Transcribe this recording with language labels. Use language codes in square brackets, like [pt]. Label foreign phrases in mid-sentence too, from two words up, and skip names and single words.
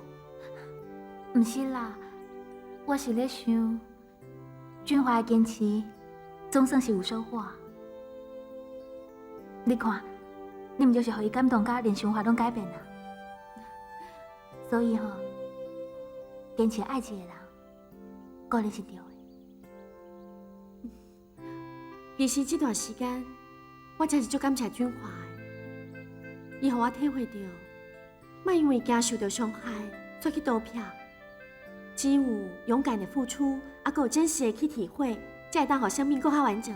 [nan] 毋是啦，我是咧想，君华的坚持总算是有收获。你看，你毋就是互伊感动，甲连想法拢改变啊？所以吼，坚持爱一个人，果然是对的。其实这段时间，我真是足感谢俊华的，伊互我体会到，莫因为惊受到伤害，再去多骗。只有勇敢的付出，还有真实的去体会，才会当互生命更较完整。